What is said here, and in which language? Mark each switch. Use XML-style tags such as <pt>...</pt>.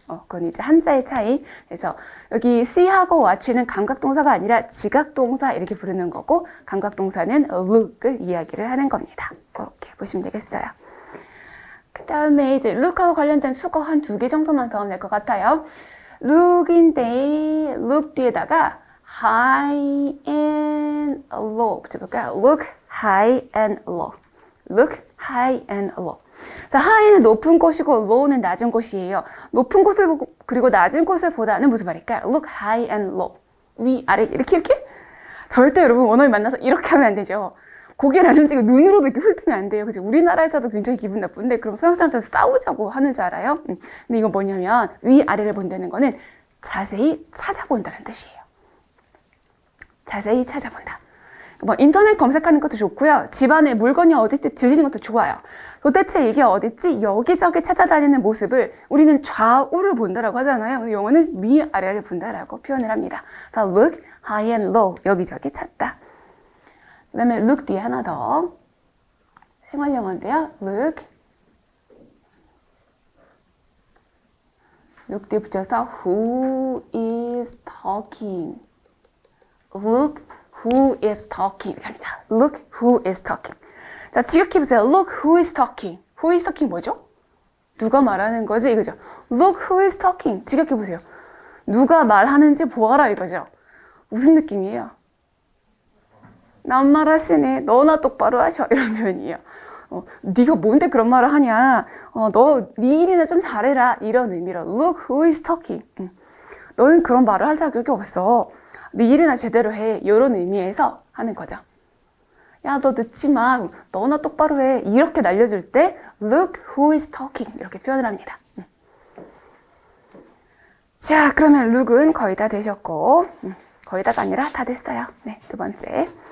<ko>그건 이제 한자의 차이. 그래서 여기 see하고 watch는 감각 동사가 아니라 지각 동사 이렇게 부르는 거고 감각 동사는 look을 이야기를 하는 겁니다. 그렇게 보시면 되겠어요. 그 다음에 이제 look하고 관련된 수거 한 2개 정도만 더 하면 될 것 같아요. look인데 look 뒤에다가 high and low 붙여볼까요?</ko> <en>look high and low. look high and low.</en> <ko>자, high는 높은 곳이고 low는 낮은 곳이에요. 높은 곳을 그리고 낮은 곳을 보다는 무슨 말일까요?</ko> <en>look high and low.</en> <ko>위, 아래 이렇게 절대 여러분 원어민 만나서 이렇게 하면 안 되죠. 고개를 안 움직이고 눈으로도 이렇게 훑으면 안 돼요. 그죠? 우리나라에서도 굉장히 기분 나쁜데 그럼 서양 사람들 싸우자고 하는 줄 알아요? 근데 이건 뭐냐면 위아래를 본다는 거는 자세히 찾아본다는 뜻이에요. 자세히 찾아본다. 뭐 인터넷 검색하는 것도 좋고요. 집안에 물건이 어디 있지 뒤지는 것도 좋아요. 도대체 이게 어딨지? 여기저기 찾아다니는 모습을 우리는 좌우를 본다라고 하잖아요. 영어는 위아래를 본다라고 표현을 합니다. 그래서</ko> <en>look high and low</en> <ko>여기저기 찾다. 그 다음에 look 뒤에 하나 더 생활영어인데요.</ko> <en>look</en> <ko>뒤에 붙여서</ko> <en>who is talking look who is talking</en> <ko>이렇게 합니다.</ko> <en>look who is talking.</en> <ko>자, 지각해보세요.</ko> <en>look who is talking. who is talking 뭐죠?</en> <ko>누가 말하는 거지? 이거죠.</ko> <en>look who is talking.</en> <ko>지각해보세요. 누가 말하는지 보아라 이거죠. 무슨 느낌이에요? 낱말하시네. 너나 똑바로 하셔. 이런 표현이에요. 네가 뭔데 그런 말을 하냐. 네 일이나 좀 잘해라. 이런 의미로</ko> <en>look who is talking.</en> <ko>너는 그런 말을 할 자격이 없어. 네 일이나 제대로 해. 이런 의미에서 하는 거죠. 야, 너 늦지 마. 너나 똑바로 해. 이렇게 날려줄 때</ko> <en>look who is talking</en> <ko>이렇게 표현을 합니다. 자, 그러면 look은 거의 다 되셨고 거의 다가 아니라 다 됐어요. 네, 두 번째.</ko>